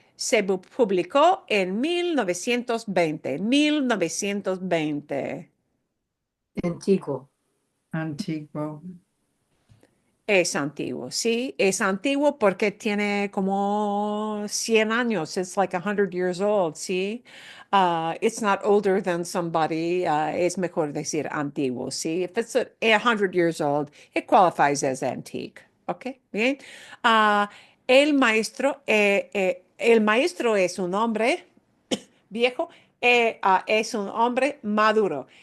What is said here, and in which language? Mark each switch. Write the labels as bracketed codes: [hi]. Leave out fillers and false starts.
[es] Se publicó en 1920. 1920. Antiguo. Antiguo. Es antiguo, sí. Es antiguo porque tiene como 100 años. [en] It's like 100 years old, sí. It's not older than somebody. [es] Es mejor decir antiguo, sí. [en] If it's 100 years old, it qualifies as antique. [es] Ok, bien. El maestro es un hombre viejo, es un hombre maduro.